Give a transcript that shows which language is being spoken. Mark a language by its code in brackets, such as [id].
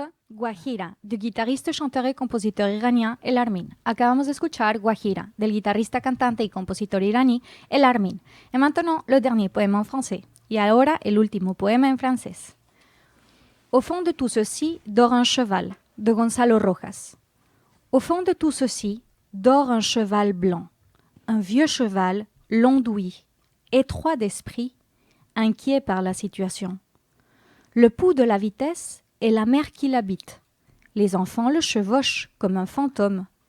[fr] Guajira, du guitarriste, chanteur et compositeur iranien El Armin. [es] Acabamos de escuchar Guajira, del guitarrista, cantante y compositor iraní El Armin. [fr] Et maintenant, le dernier poème en français. [es] Y ahora, el último poema en francés. [fr] Au fond de tout ceci dort un cheval, de Gonzalo Rojas. Au fond de tout ceci dort un cheval blanc, un vieux cheval long d'ouïe, étroit d'esprit, inquiet par la situation. Le pouls de la vitesse est la mer qui l'habite. Les enfants le chevauchent comme un fantôme.